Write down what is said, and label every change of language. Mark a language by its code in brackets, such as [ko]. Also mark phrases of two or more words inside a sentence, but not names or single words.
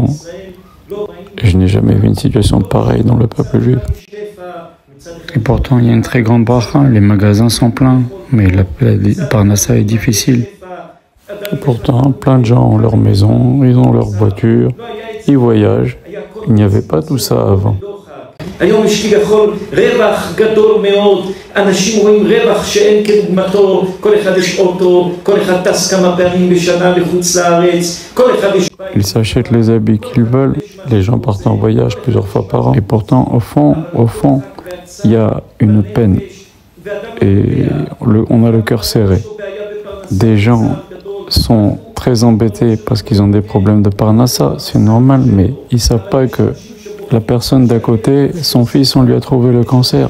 [fr] Et je n'ai jamais vu une situation pareille dans le peuple juif. Et pourtant, il y a une très grande bracha. Les magasins sont pleins. Mais la parnassa est difficile. Et pourtant, plein de gens ont leur maison, ils ont leur voiture, ils voyagent. Il n'y avait pas tout ça avant. [he] היום יש כביכול רווח גדול מאוד, אנשים רואים רווח שאין כדוגמתו, כל אחד יש אוטו, כל אחד טס כמה פעמים בשנה לחוץ לארץ, כל אחד יש... [fr] Ils s'achètent les habits qu'ils veulent, les gens partent en voyage plusieurs fois par an, et pourtant au fond, il y a une peine, et on a le cœur serré. Des gens sont très embêtés parce qu'ils ont des problèmes de parnassa, c'est normal, mais ils ne savent pas que la personne d'à côté, son fils, on lui a trouvé le cancer.